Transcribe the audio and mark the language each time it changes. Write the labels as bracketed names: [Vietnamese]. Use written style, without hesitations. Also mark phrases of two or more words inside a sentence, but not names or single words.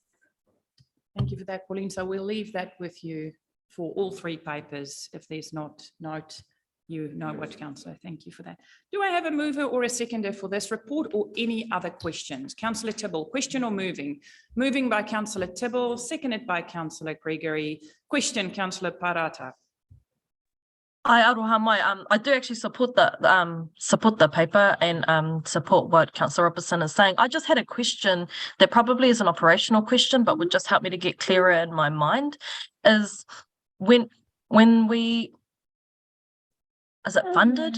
[English] Thank you for that, Pauline. So we'll leave that with you for all 3 papers. If there's not note, you know what, Councillor. Thank you for that. Do I have a mover or a seconder for this report or any other questions? Councillor Tibble, question or moving? Moving by Councillor Tibble, seconded by Councillor Gregory. Question, Councillor Parata. [Māori] Hi, Aroha mai. [English] I do actually support the paper and support what Councillor Robertson is saying. I just had a question that probably is an operational question, but would just help me to get clearer in my mind. Is when we is it funded?